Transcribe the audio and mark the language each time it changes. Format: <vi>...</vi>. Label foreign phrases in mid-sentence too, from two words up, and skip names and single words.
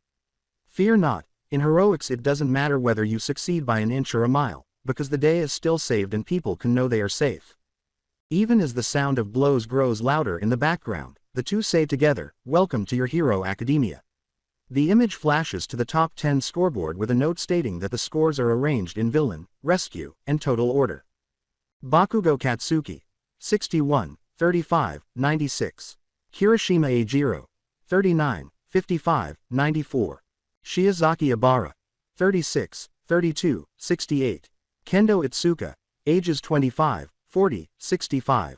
<en>Fear not, in heroics it doesn't matter whether you succeed by an inch or a mile, because the day is still saved and people can know they are safe. Even as the sound of blows grows louder in the background, the two say together, "Welcome to your Hero Academia." The image flashes to the top 10 scoreboard with a note stating that the scores are arranged in villain, rescue, and total order. Bakugo Katsuki, 61, 35, 96. Kirishima Eijiro, 39, 55, 94. Shiozaki Ibara, 36, 32, 68. Kendo Itsuka, ages 25, 40, 65.</en>